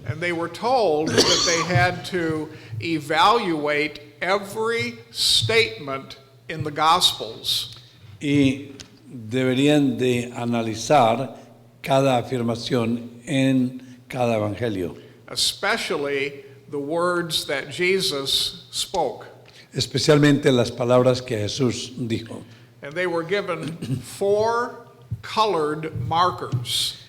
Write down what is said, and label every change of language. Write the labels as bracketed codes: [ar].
[en] And they were told that they had to evaluate every statement in the gospels [es] Y deberían de analizar cada afirmación en cada evangelio, [en] especially the words that Jesus spoke. [es] especialmente las palabras que Jesús dijo. [en] And they were given 4 colored markers.